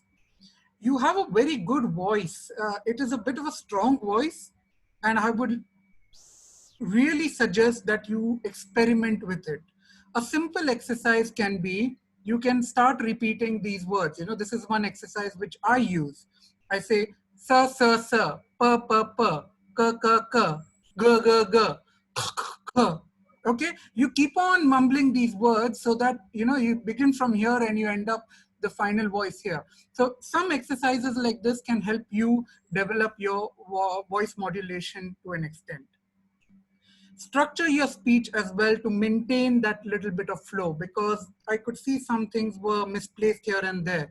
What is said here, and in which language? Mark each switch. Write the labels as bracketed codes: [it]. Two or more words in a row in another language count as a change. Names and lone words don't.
[en] You have a very good voice. It is a bit of a strong voice, and I would really suggest that you experiment with it. A simple exercise can be, you can start repeating these words. You know, this is one exercise which I use. I say, sir, sir, sir, pa, pa, pa, ka, ka, ka, ga, ga, ga, ka. Okay, you keep on mumbling these words so that, you know, you begin from here and you end up the final voice here. So some exercises like this can help you develop your voice modulation to an extent. structure your speech as well to maintain that little bit of flow, because I could see some things were misplaced here and there.